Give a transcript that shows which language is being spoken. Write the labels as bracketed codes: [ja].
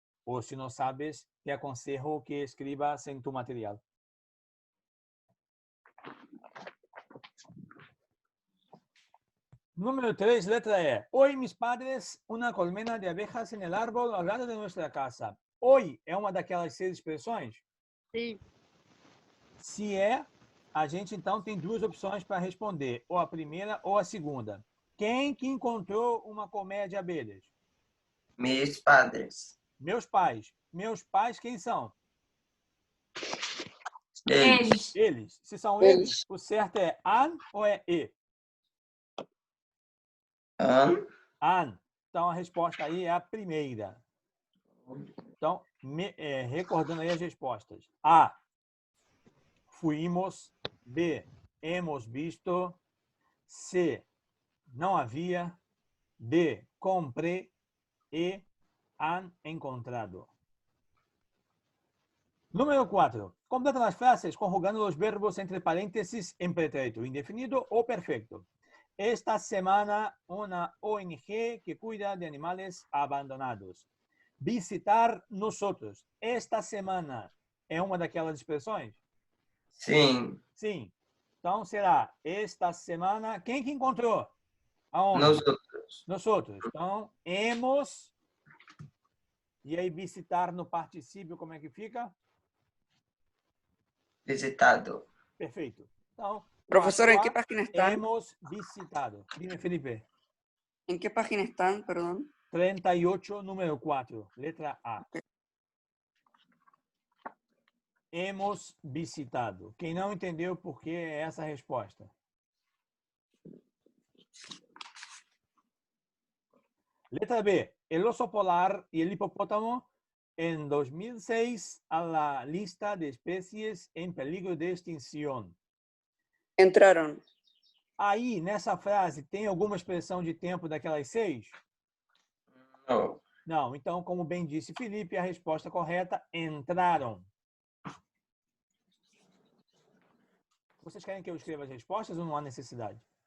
[es] O si no sabes, te aconsejo que escribas en tu material. Número 3, letra E. Hoy mis padres, una colmena de abejas en el árbol al lado de nuestra casa. [pt] Hoy é uma daquelas 6 expressões? Sim. Se é, a gente então tem 2 opções para responder, ou a primeira ou a segunda. Quem que encontrou uma colmeia de abelhas? Meus padres. Meus pais. Meus pais quem são? Eles. Eles. Se são eles, o certo é an ou é e? [es] An. An. [pt] Então a resposta aí é a primeira. Então, recordando aí as respostas. [es] A. Fuimos. B. Hemos visto. C. [pt] Não havia. [es] D. Compré. E. Han encontrado. Número 4. Completa las frases conjugando los verbos entre paréntesis en pretérito indefinido o perfecto. Esta semana, una ONG que cuida de animales abandonados. Visitar nosotros. [pt] Esta semana é uma daquelas expressões? Sim. Sim. Então será esta semana. Quem que encontrou? Aonde? [es] Nosotros. [pt] Nosotros. Então, hemos. E aí, visitar no particípio, como é que fica? [es] Visitado. [pt] Perfeito. Então, [es] Profesor, ¿en qué 4A, página están? hemos visitado. Dime, Felipe. ¿En qué página están? Perdón. 38, número 4, letra A. Hemos visitado. [pt] Quem não entendeu por que é essa resposta? Letra B. [es] El oso polar y el hipopótamo en 2006 a la lista de especies en peligro de extinción. Entraron. [pt] Aí, nessa frase, tem alguma expressão de tempo daquelas 6? [es] No. [pt] Não. Então, como bem disse Felipe, a resposta correta, entraram. Vocês querem que eu escreva as respostas ou não há necessidade?